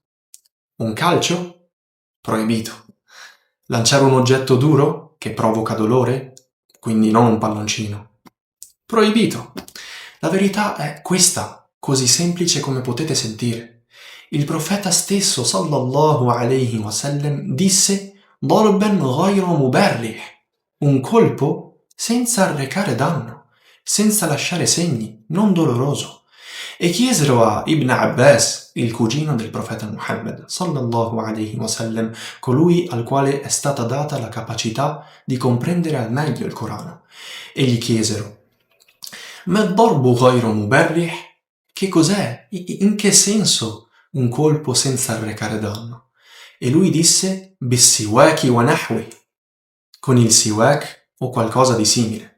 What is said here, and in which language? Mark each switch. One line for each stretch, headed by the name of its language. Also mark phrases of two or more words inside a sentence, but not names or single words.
Italian: Un calcio? Proibito. Lanciare un oggetto duro che provoca dolore? Quindi non un palloncino. Proibito. La verità è questa, così semplice come potete sentire. Il profeta stesso,
Arabic: صلى الله عليه وسلم, disse ضربا غير مبرح,
Italian: un colpo senza arrecare danno, senza lasciare segni, non doloroso. E chiesero a Ibn Abbas, il cugino del profeta Muhammad,
Arabic: صلى الله عليه وسلم,
Italian: colui al quale è stata data la capacità di comprendere al meglio il Corano, e gli chiesero
Arabic: ما ضرب غير مبرح?
Italian: Che cos'è? In che senso un colpo senza arrecare danno? E lui disse
Arabic: بالسواك ونحوه,
Italian: con il siwak o qualcosa di simile.